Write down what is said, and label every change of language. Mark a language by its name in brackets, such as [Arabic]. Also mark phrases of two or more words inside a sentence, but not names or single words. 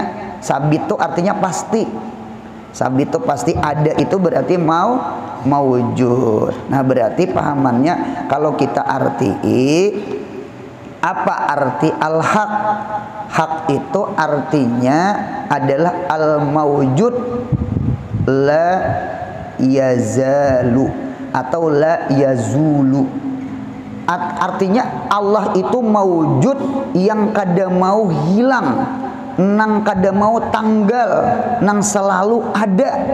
[Indonesian] Sabit itu artinya pasti. Sabit itu pasti ada, itu berarti mau wujud. Nah berarti pahamannya kalau kita arti apa arti al-haq? Hak itu artinya adalah [Arabic] الموجود لا يزال [Indonesian] atau [Arabic] لا يزول. [Banjar] Artinya Allah itu mawujud yang kada mau hilang, nang kada mau tanggal, nang selalu ada.